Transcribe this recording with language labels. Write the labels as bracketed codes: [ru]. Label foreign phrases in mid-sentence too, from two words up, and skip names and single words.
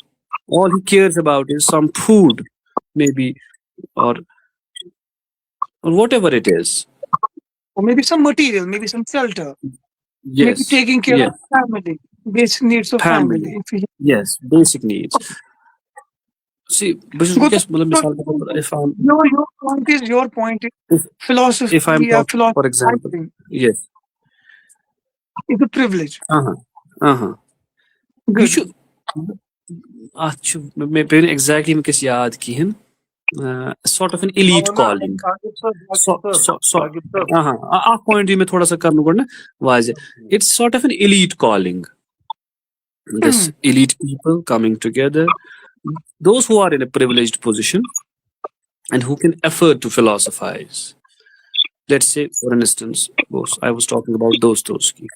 [en] All he cares about is some food, maybe, or or whatever it is. or maybe some material, maybe some shelter, maybe Yes, taking care of yes, family, basic needs of family. family. If you, Yes, basic needs. See, but good. yes, मतलब So, [ur] مثال کے طور پر [en] your point is if if I'm philosophy, talking, for example, philosophizing yes, is a privilege. uh-huh, uh-huh. You Good. should [ks] اتھ چھُ مےٚ پیٚو نہٕ [en] exactly [ks] وٕنکٮ۪س یاد کِہیٖنۍ [en] sort of an elite calling so so so اکھ point [ks] دی مےٚ تھوڑا سا کرنہٕ گۄڈٕ نہ واضح [en] it's sort of an elite calling this Hmm. elite people coming together those who are in a privileged position and who can afford to philosophize. Let's say, for instance, I was talking about Dostoevsky.